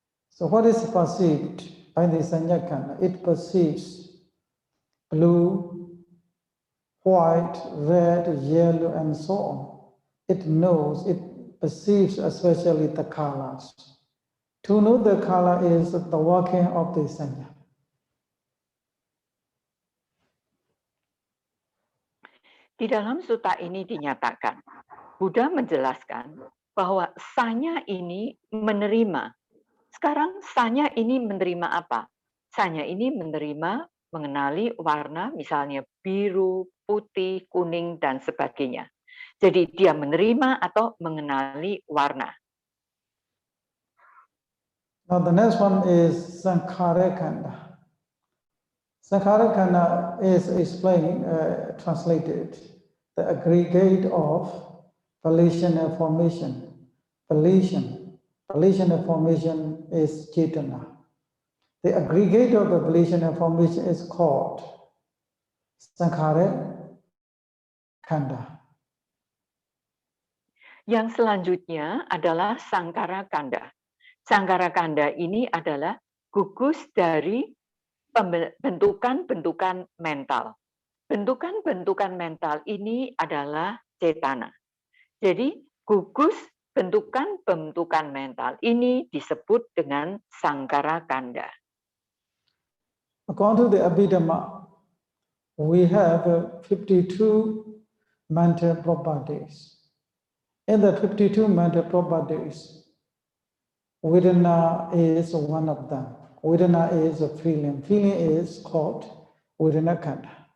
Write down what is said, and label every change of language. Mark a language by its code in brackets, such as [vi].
[en] So what is perceived by the Sanyakanda? It perceives blue, white, red, yellow, and so on. It knows, it perceives especially the colors. To know the color is the working of the Sanya. [id] Di dalam sutta ini dinyatakan, Buddha menjelaskan bahwa sanya ini menerima. Sekarang sanya ini menerima apa? Sanya ini menerima mengenali warna misalnya biru, putih, kuning, dan sebagainya. Jadi dia menerima atau mengenali warna. [en] Now the next one is Sankhara Kanda. Sankhara Kanda is explained, translated, the aggregate of volitional formation. Volitional formation is Chetana. The aggregate of the volitional formation is called Sankhara Kanda. [id] Yang selanjutnya adalah Sangkara Kanda. Sangkara Kanda ini adalah gugus dari bentukan-bentukan mental. Bentukan-bentukan mental ini adalah cetana. Jadi gugus bentukan-bentukan mental ini disebut dengan Sangkara Kanda. [en] According to the Abhidhamma, we have 52 mental properties. In the 52 mental properties, Vedana is one of them. Vedana is a feeling. Feeling is called Vedana Kanda.